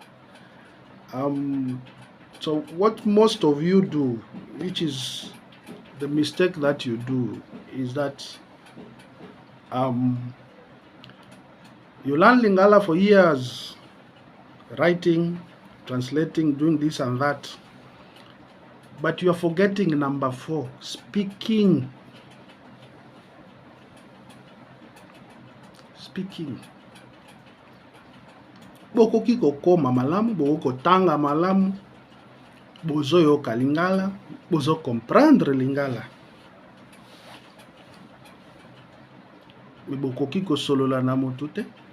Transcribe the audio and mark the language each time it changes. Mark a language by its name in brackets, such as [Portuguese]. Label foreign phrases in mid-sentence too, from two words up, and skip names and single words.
[English] So what most of you do, which is the mistake that you do, is that you learn Lingala for years, writing, translating, doing this and that, but you are forgetting number 4, speaking. [Lingala] Bokoki Kokoma malamu, boko Kotanga malamu, bozo yoka Lingala, bozo comprendre Lingala. Bokoki ko solola na motu te.